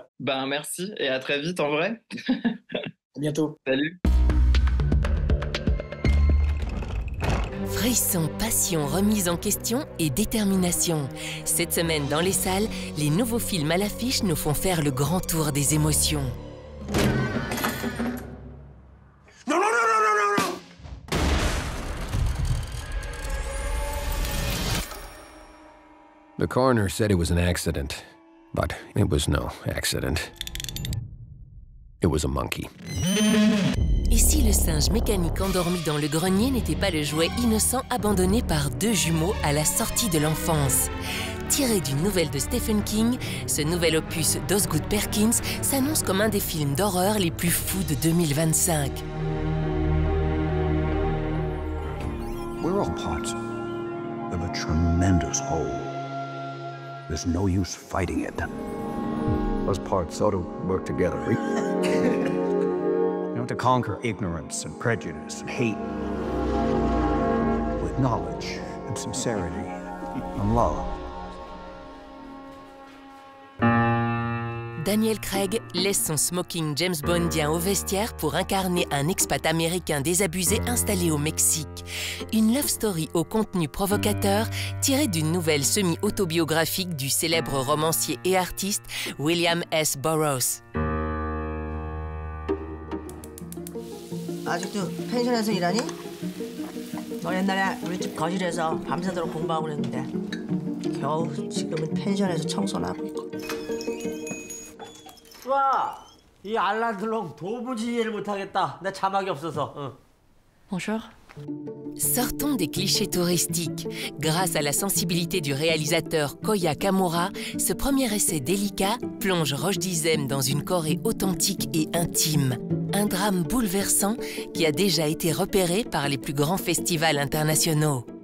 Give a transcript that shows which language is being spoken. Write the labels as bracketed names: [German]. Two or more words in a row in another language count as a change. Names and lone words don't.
[French] Ben, merci, et à très vite en vrai. À bientôt. Salut. Frisson, passion, remise en question et détermination. Cette semaine dans les salles, les nouveaux films à l'affiche nous font faire le grand tour des émotions. [English] The coroner said it was an accident, but it was no accident. It was a monkey. [French] Et si le singe mécanique endormi dans le grenier n'était pas le jouet innocent abandonné par deux jumeaux à la sortie de l'enfance? Tiré d'une nouvelle de Stephen King, ce nouvel opus d'Osgood Perkins s'annonce comme un des films d'horreur les plus fous de 2025. [English] We're all parts of a tremendous whole. There's no use fighting it. Those parts ought to work together. You know, to conquer ignorance and prejudice and hate with knowledge and sincerity and love. [French] Daniel Craig laisse son smoking James Bondien au vestiaire pour incarner un expat américain désabusé installé au Mexique. Une [English] love story [French] au contenu provocateur tirée d'une nouvelle semi-autobiographique du célèbre romancier et artiste William S. Burroughs. [Korean] 아직도 펜션에서 일하니? 너 옛날에 우리 집 거실에서 밤새도록 공부하고 그랬는데 겨우 지금은 펜션에서 청소나 하고 있고. 좋아! 이 알란들롱 도무지 이해를 못하겠다. 나 자막이 없어서. [French] Bonjour. Sortons des clichés touristiques. Grâce à la sensibilité du réalisateur Koya Kamura, ce premier essai délicat plonge Roche Dizem dans une Corée authentique et intime. Un drame bouleversant qui a déjà été repéré par les plus grands festivals internationaux.